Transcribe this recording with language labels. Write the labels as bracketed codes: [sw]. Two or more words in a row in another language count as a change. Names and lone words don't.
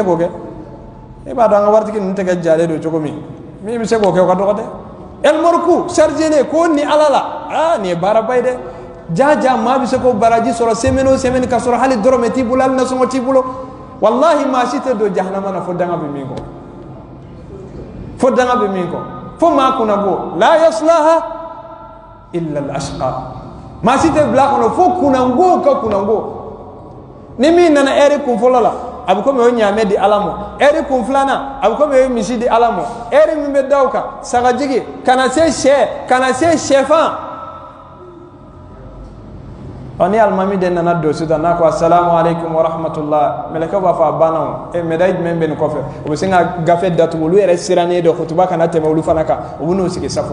[bm] k'o kɛ e b'a dɔn an ka waritigi ninnu tɛgɛ jalen don cogo min min bɛ se k'o kɛ o ka dɔgɔ dɛ elmɔriku chargelen ko ni ala la nin ye baaraba ye dɛ jaa maa bɛ se k'o baraji sɔrɔ semaine o semaine ka sɔrɔ hali dɔrɔmɛ t'i bolo hali nasɔngɔ t'i bolo wallahi maa si tɛ don jahanama na fo danga bɛ min kɔ fo danga bɛ min kɔ fo maa kunna bɔ la [ar] يصلاها إلا الأشقى [bm] maa si tɛ bila kɔnɔ fo kunango ka kunango ni min nana heure kun fɔlɔ la a bɛ komi o ye ɲaamɛ di ala ma heure kun filanan a bɛ komi o ye misi di ala ma heure min bɛ da o kan sagajigi kana se sɛ kana se sɛfan ni alimami de nana don sisan n'a ko [ar] السلام عليكم ورحمة الله [bm] mɛlɛkɛ b'a fɔ a banna o médaille jumɛn bɛ nin kɔfɛ o bɛ se ka gafe datugu olu yɛrɛ sirannen don kutuba kana tɛmɛ olu fana kan u bɛ n'u sigi safu